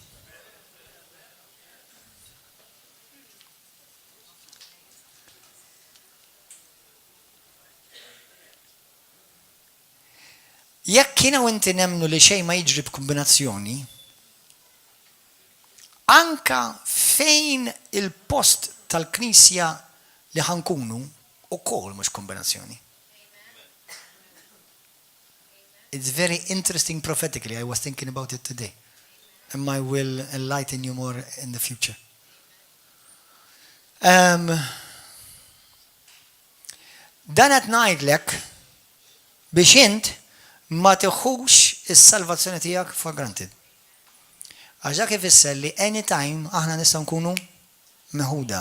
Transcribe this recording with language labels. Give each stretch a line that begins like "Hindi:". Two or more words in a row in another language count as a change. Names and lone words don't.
Maltese: Jekk kiena u inti nemnu li xejn ma jiġri b'kombinazzjoni, anka fejn il-post tal-Knisja li ħankunu ukoll mhux kombinazzjoni.
English: It's very interesting prophetically. I was thinking about it today. And I will enlighten you more in the future.
Maltese: Dan qed ngħidlek biex int ma tieħux is-salvazzjoni tiegħek
English: for granted.
Maltese: Għax dak ifisser li anytime aħna nistgħu nkunu meħuda.